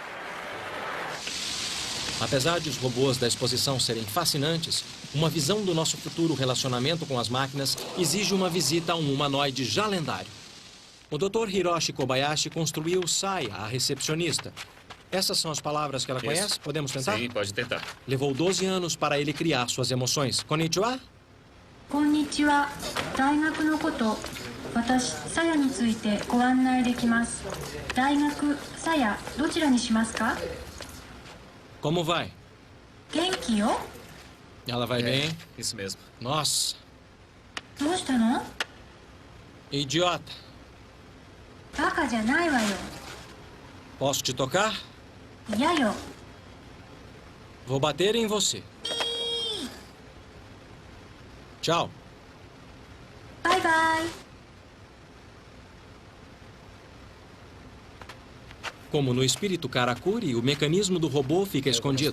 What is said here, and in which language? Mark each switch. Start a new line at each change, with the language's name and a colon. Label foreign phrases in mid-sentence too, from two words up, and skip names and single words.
Portuguese: Apesar de os robôs da exposição serem fascinantes, uma visão do nosso futuro relacionamento com as máquinas exige uma visita a um humanoide já lendário. O Dr. Hiroshi Kobayashi construiu Saya, a recepcionista. Essas são as palavras que ela conhece? Podemos tentar? Sim, pode tentar. Levou 12 anos para ele criar suas emoções.
Japanese: Konnichiwa? Konnichiwa. 大学のこと、私、さやについてご案内できます。大学、さや、どちらにしますか?
Portuguese: Como vai?
Japanese: 元気よ。
Portuguese: Ela vai bem? Isso mesmo. Nossa.
Japanese: どうしたの?
Portuguese: Idiota.
Japanese: バカじゃないわよ。
Portuguese: Posso te tocar?
Japanese: 嫌よ。
Portuguese: Vou bater em você. Tchau.
English: Bye bye.
Portuguese: Como no espírito Karakuri, o mecanismo do robô fica escondido.